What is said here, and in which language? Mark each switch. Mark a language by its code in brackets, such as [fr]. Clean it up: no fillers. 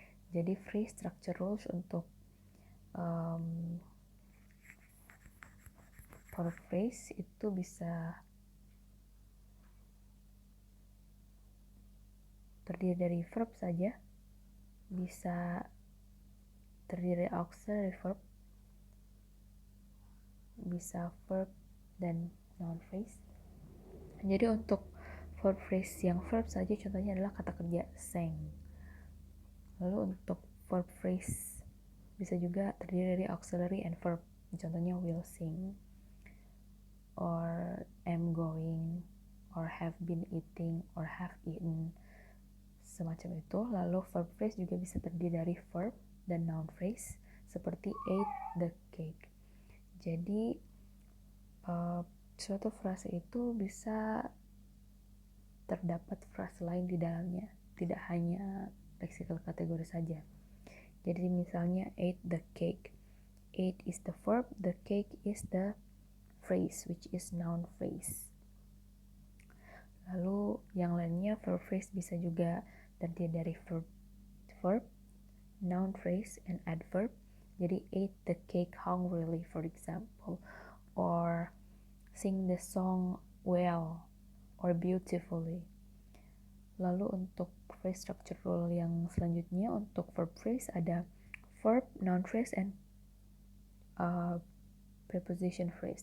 [id] Jadi free structure rules untuk verb phrase itu bisa terdiri dari verb saja, bisa terdiri dari auxiliary verb, bisa verb dan noun phrase. Jadi untuk verb phrase yang verb saja contohnya adalah kata kerja sang. Lalu untuk verb phrase bisa juga terdiri dari [en] auxiliary and verb. Contohnya will sing, or am going, or have been eating, or have eaten, [id] semacam itu. Lalu verb phrase juga bisa terdiri dari verb dan noun phrase seperti [en] ate the cake. [id] Jadi suatu frase itu bisa terdapat frase lain di dalamnya, tidak hanya lexical kategori saja. Jadi misalnya [en] ate the cake. Ate is the verb, the cake is the phrase, which is noun phrase. [id] Lalu yang lainnya verb phrase bisa juga terdiri dari verb, noun phrase, [en] and adverb. Jadi ate the cake hungrily, for example, or sing the song well or beautifully. [id] Lalu untuk phrase structure rule yang selanjutnya untuk verb phrase ada verb, [en] noun phrase, and preposition phrase.